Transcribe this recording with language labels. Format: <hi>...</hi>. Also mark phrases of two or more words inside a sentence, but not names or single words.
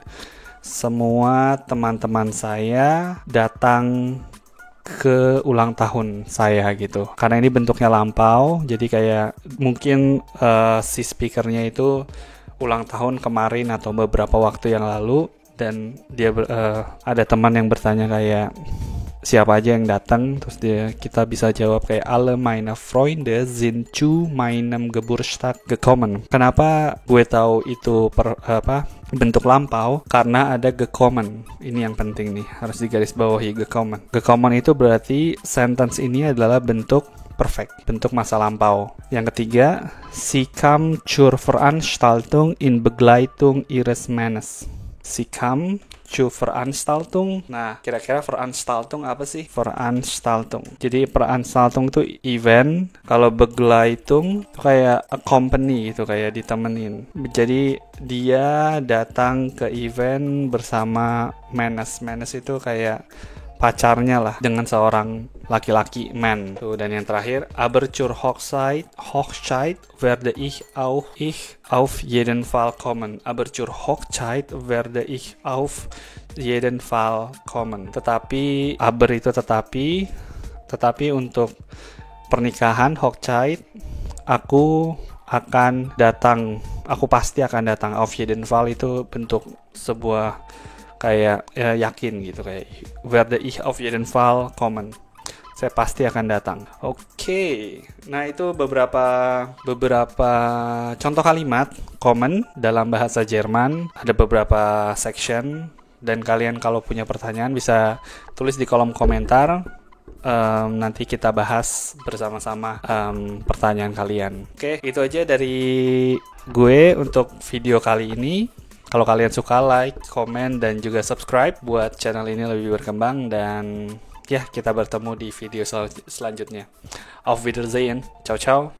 <id>Semua teman-teman saya datang ke ulang tahun saya gitu. Karena ini bentuknya lampau, jadi kayak mungkin si speakernya itu ulang tahun kemarin atau beberapa waktu yang lalu, dan dia ada teman yang bertanya kayak siapa aja yang datang, terus kita bisa jawab kayak</id> <de>alle meine Freunde sind zu meinem Geburtstag gekommen.</de> <id>Kenapa gue tahu itu bentuk lampau? Karena ada gekommen. Ini yang penting nih, harus digarisbawahi, gekommen. Gekommen itu berarti sentence ini adalah bentuk perfect, bentuk masa lampau. Yang ketiga,</id> <de>sie kam zur Veranstaltung in Begleitung ihres Mannes. Sie kam zur Veranstaltung.</de> <id>Nah, kira-kira Veranstaltung apa sih? Veranstaltung. Jadi Veranstaltung itu event. Kalau Begleitung itu kayak accompany gitu, kayak ditemenin. Jadi dia datang ke event bersama Mannes. Mannes itu kayak pacarnya lah, dengan seorang laki-laki, man. Tuh, dan yang terakhir,</id> <de>aber zur Hochzeit werde ich auf jeden Fall kommen. Aber zur Hochzeit werde ich auf jeden Fall kommen.</de> <id>Tetapi, aber itu tetapi untuk pernikahan Hochzeit aku pasti akan datang.</id> <de>Auf jeden Fall</de> <id>itu bentuk sebuah kayak yakin gitu, kayak</id> <de>werde ich auf jeden Fall kommen.</de> <id>Saya pasti akan datang. Oke. Nah, itu beberapa contoh kalimat kommen dalam bahasa Jerman. Ada beberapa section, dan kalian kalau punya pertanyaan bisa tulis di kolom komentar. Nanti kita bahas bersama-sama pertanyaan kalian. Oke, itu aja dari gue untuk video kali ini. Kalau kalian suka, like, komen, dan juga subscribe buat channel ini lebih berkembang. Dan ya, kita bertemu di video selanjutnya.</id> <de>Auf Wiedersehen.</de> <it>Ciao, ciao.</it>